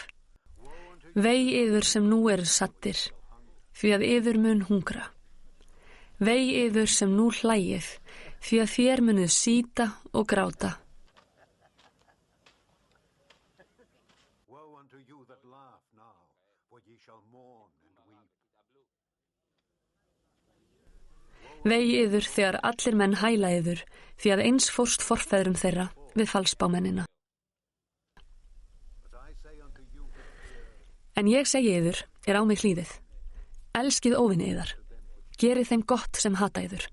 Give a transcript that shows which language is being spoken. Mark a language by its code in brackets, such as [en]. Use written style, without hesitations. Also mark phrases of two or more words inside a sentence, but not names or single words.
[is] Vei yður sem nú eru saddir, því að yður mun hungra. Vei yður sem nú hlægið, því að þér munuð síta og gráta. [en] Woe unto you that laugh now, for ye shall mourn and weep. [is] Vei yður þegar allir menn hæla yður, því að eins fórst forfeðrum þeirra við falsbámennina. En ég segi yður, á mig hlýðið. Elskið óvini yðar, gerið þeim gott sem hata yður.